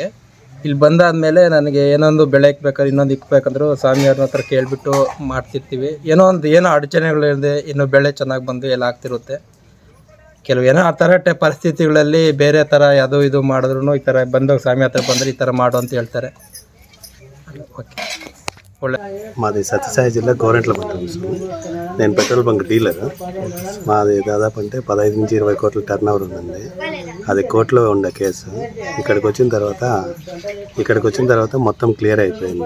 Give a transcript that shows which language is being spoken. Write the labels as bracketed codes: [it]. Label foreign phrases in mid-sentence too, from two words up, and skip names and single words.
[kn] ಇಲ್ಲಿ ಬಂದಾದಮೇಲೆ ನನಗೆ ಏನೊಂದು ಬೆಳೆ ಇಕ್ಬೇಕಾದ್ರೆ, ಇನ್ನೊಂದು ಇಕ್ಬೇಕಂದ್ರೂ ಸ್ವಾಮಿಯವ್ರನ್ನ ಹತ್ರ ಕೇಳಿಬಿಟ್ಟು ಮಾಡ್ತಿರ್ತೀವಿ. ಏನೋ ಅಡಚಣೆಗಳಿದೆ, ಇನ್ನೂ ಬೆಳೆ ಚೆನ್ನಾಗಿ ಬಂದು ಎಲ್ಲ ಆಗ್ತಿರುತ್ತೆ. ಕೆಲವೇನೋ ಆ ಥರ ಪರಿಸ್ಥಿತಿಗಳಲ್ಲಿ ಬೇರೆ ಥರ ಯಾವುದೋ ಇದು ಮಾಡಿದ್ರು ಈ ಥರ ಬಂದಾಗ స్వామి ಹತ್ರ ಬಂದರೆ ఈ ಥರ ಮಾಡು ಅಂತ ಹೇಳ್ತಾರೆ. [te] ఓకే, మాది సత్యసాయి జిల్లా గోరెంట్ల మండలం. నేను [en] petrol bunk dealer. [te] మాది దాదాపు అంటే 15 నుంచి 20 కోట్ల [en] turn over [te] ఉందండి. అది కోర్టులో ఉండే కేసు. ఇక్కడికి వచ్చిన తర్వాత మొత్తం క్లియర్ అయిపోయింది.